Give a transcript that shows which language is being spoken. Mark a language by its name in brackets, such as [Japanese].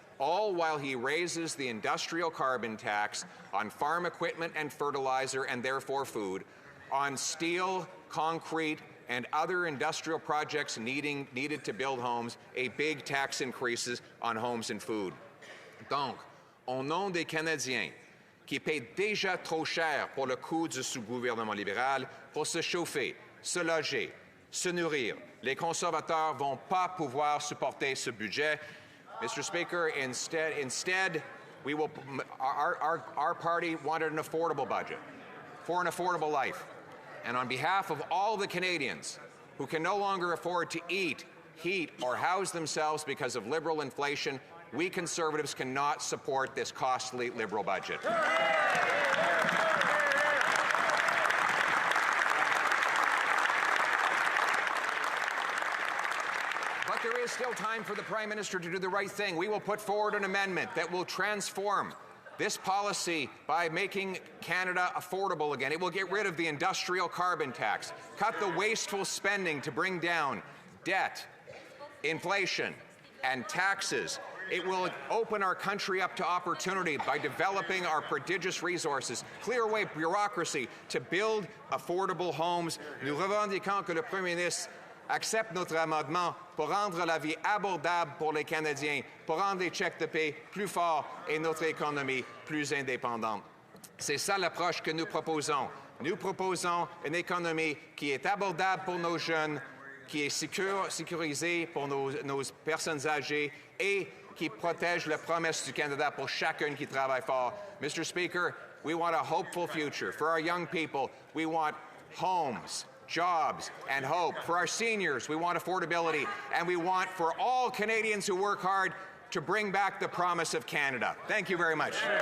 [English] All while he raises the industrial carbon tax on farm equipment and fertilizer and therefore food, on steel, concrete, and other industrial projects needed to build homes, a big tax increases on homes and food. [French] Donc, au nom des Canadiens qui paient déjà trop cher pour le coût du sous-gouvernement libéral pour se chauffer, se loger, se nourrir, les conservateurs ne vont pas pouvoir supporter ce budget. [English] Mr. Speaker, instead, we will. Our party wanted an affordable budget for an affordable life, and on behalf of all the Canadians who can no longer afford to eat, heat, or house themselves because of Liberal inflation, we Conservatives cannot support this costly Liberal budget. But there is still time for the Prime Minister to do the right thing. We will put forward an amendment that will transform this policy by making Canada affordable again. It will get rid of the industrial carbon tax, cut the wasteful spending to bring down debt, inflation, and taxes. It will open our country up to opportunity by developing our prodigious resources, clear away bureaucracy to build affordable homes. [French] Nous revendiquons que le Premier ministre accepte notre amendement pour rendre la vie abordable pour les Canadiens, pour rendre les chèques de paie plus forts et notre économie plus indépendante. C'est ça l'approche que nous proposons. Nous proposons une économie qui est abordable pour nos jeunes, qui est sécurisée pour nos personnes âgées et qui protège la promesse du Canada pour chacun qui travaille fort. [English] Mr. Speaker, we want a hopeful future. For our young people, we want homes, jobs, and hope. For our seniors, we want affordability. And we want for all Canadians who work hard to bring back the promise of Canada. Thank you very much.